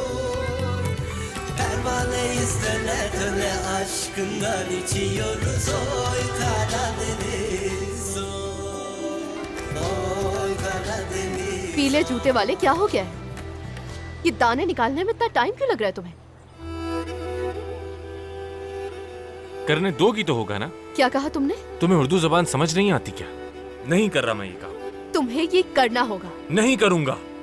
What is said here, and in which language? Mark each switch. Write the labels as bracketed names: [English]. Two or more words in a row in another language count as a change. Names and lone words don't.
[Turkish] pervaneyiz döne döne aşkından içiyoruz oy Karadeniz oy Karadeniz। [Hindi] पीले जूते वाले, क्या हो गया है? ये दाने निकालने में इतना टाइम क्यों लग रहा है तुम्हें? करने दोगी तो होगा ना? क्या कहा तुमने? तुम्हें उर्दू जबान समझ नहीं आती क्या? नहीं कर रहा मैं ये काम। तुम्हें ये करना होगा। नहीं करूंगा।